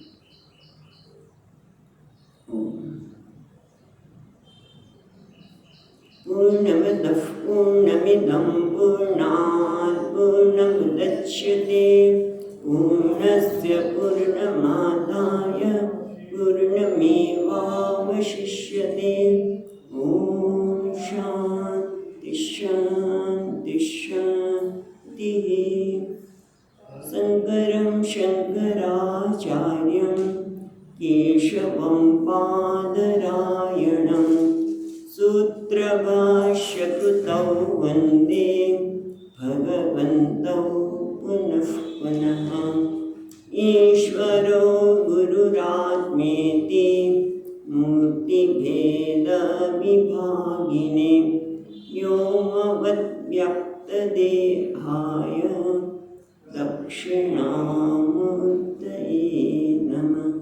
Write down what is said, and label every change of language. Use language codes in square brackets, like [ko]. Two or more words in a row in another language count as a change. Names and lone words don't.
[sa] પૂર્ણમદઃ પૂર્ણમિદં પૂર્ણાત પૂર્ણમુદચ્યતે પૂર્ણસ્ય પૂર્ણમાદાય પૂર્ણમેવાવશિષ્યતે. ઓમ શાંતિ શાંતિ શાંતિ. શંકરં શંકરાચાર્ય केशवं पादरायणं सूत्रभाष्यकृतौ वन्दे भगवन्तौ पुनः पुनः। ईश्वरो गुरुरात्मेति मूर्तिभेदविभागिने व्योमवद्व्यक्तदेहाय दक्षिणामूर्तये नमः।